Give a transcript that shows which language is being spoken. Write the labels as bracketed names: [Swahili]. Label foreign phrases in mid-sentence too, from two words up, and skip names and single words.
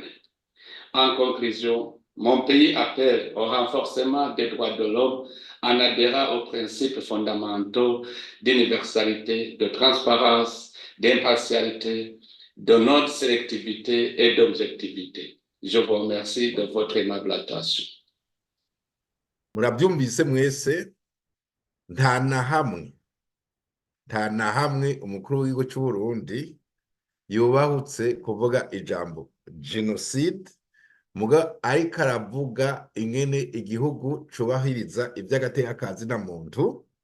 [French] En conclusion, mon pays appelle au renforcement des droits de l'homme en adhérant aux principes fondamentaux d'universalité, de transparence, d'impartialité, de non-sélectivité et d'objectivité. Je vous remercie de votre aimable attention. [Rundi] Murabyumvise mwese, nta na hamwe umukuru w'igihugu cy'u Burundi yubahutse kuvuga ijambo genocide, muga ariko aravuga ingene igihugu cubahiriza iby'agateka ka zina muntu.